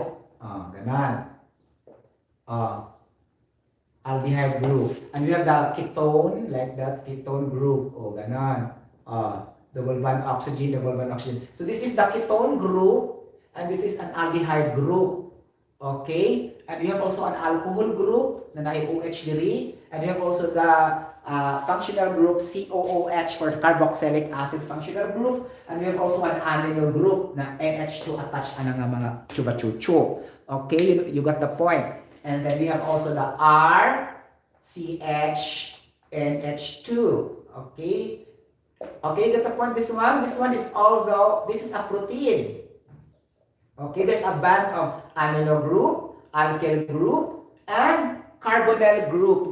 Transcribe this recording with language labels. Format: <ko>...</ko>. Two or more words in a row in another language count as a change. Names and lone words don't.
<en>Ganon. Aldehyde group. And we have the ketone, like that, ketone group. Ganon. Double bond oxygen, double bond oxygen. So this is the ketone group, and this is an aldehyde group. Okay? And we have also an alcohol group na OH diri. And we have also the functional group COOH for the carboxylic acid functional group. And we have also an amino group na NH2 attached</en> <ceb>ang mga chuba-chuchu.</ceb> <en>Okay? You got the point. And then we have also the R, CH, NH2. Okay? Okay, you got the point? This one is also, this is a protein. Okay, there's a band of amino group, alkyl group, and carbonyl group.</en>